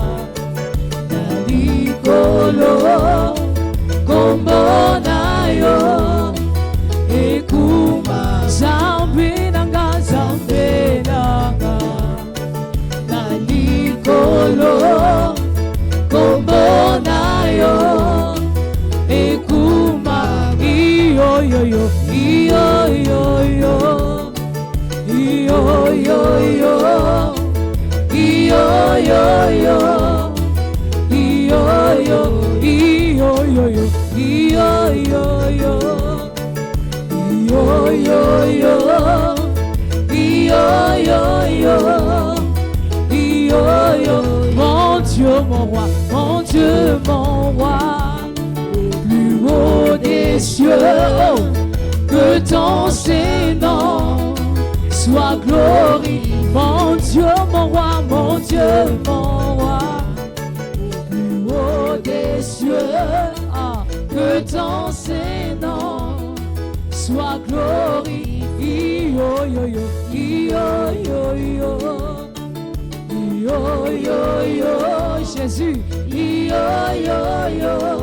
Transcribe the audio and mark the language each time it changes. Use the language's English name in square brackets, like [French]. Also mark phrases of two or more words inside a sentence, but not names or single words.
[Lingala] nalikolo kombo na yo ekuma zambe nanga nalikolo kombo na yo ekuma iyo yo yo iyo yo yo iyo yo yo iyo yo yo iyo yo iyo yo yo iyo yo yo iyo yo yo iyo yo yo iyo yo [French] mon Dieu mon roi mon Dieu mon roi plus haut des cieux que ton Seigneur soit glorifié mon Dieu mon roi mon Dieu mon roi plus haut des cieux que ton Seigneur soit glorifié yo yo yo yo yo yo yo yo yo Jésus yo yo yo